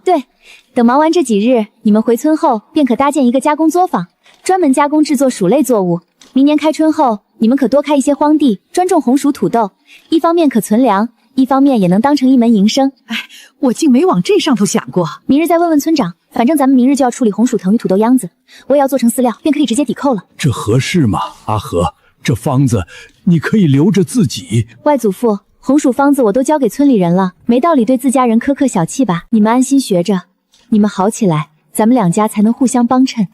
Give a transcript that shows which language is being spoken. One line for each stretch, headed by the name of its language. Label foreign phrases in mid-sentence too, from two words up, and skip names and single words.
Chinese: 對，等忙完這幾日，你們回村後便可搭建一個加工作坊，專門加工製作薯類作物。明年開春後，你們可多開一些荒地，專種紅薯土豆，一方面可存糧，一方面也能當成一門營生。哎，我竟沒往這上頭想過。明日再問問村長，反正咱們明日就要處理紅薯藤與土豆秧子，我也要做成飼料，便可以直接抵扣了。這合適嗎？阿和，這方子你可以留着自己。外祖父，紅薯方子我都交給村裡人了，沒道理對自家人苛刻小氣吧？你們安心學着，你們好起來，咱們兩家才能互相幫襯。